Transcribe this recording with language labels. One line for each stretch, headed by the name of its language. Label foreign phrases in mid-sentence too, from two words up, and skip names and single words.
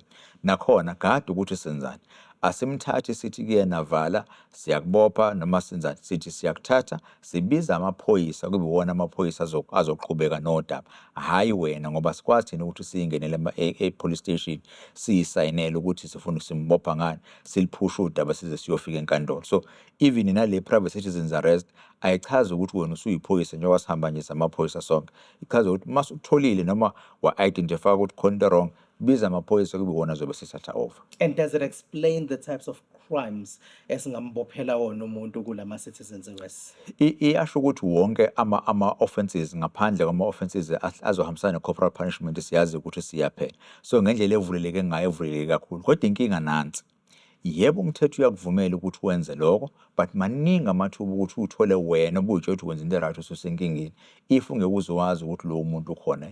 Zulu: Nakhona kade ukuthi senzani. asimthathi sithi kuyena vala siyakubopha noma senzani sithi siyakuthatha sibiza amaphoyisa kube wona amaphoyisa azoqhubeka nodaba hayi wena ngoba sikwazi thina ukuthi siyingenele e-police station siyisayinele ukuthi sifuna simbopha ngani siliphusha udaba size siyofika enkantolo. So even nale
English: private citizens arrest
Zulu: ayichazi ukuthi wena usuyiphoyisa njengoba sihamba nje samaphoyisa sonke, ichaza ukuthi masutholile noma wa-identify ukuthi khona wrong biza amaphoyisa kube wona zobe sisatha over.
English: And does it explain the types of crimes
Zulu: esingambophela wona umuntu kulama
English: citizens arrests?
Zulu: Iyasho ukuthi wonke ama-offenses ngaphandle kwama-offenses azohambisana ne-corporal punishment siyazi ukuthi siyaphela. So ngendlela evuleleke ngayo evuleleke kakhulu. Kodwa inkinga nansi. Yebo umthetho uyakuvumela ukuthi wenze lokho, but maningi amathuba ukuthi uthole wena ubutshela ukuthi wenza into right ususenkingeni if ungeke uzowazi ukuthi lo muntu ukhona.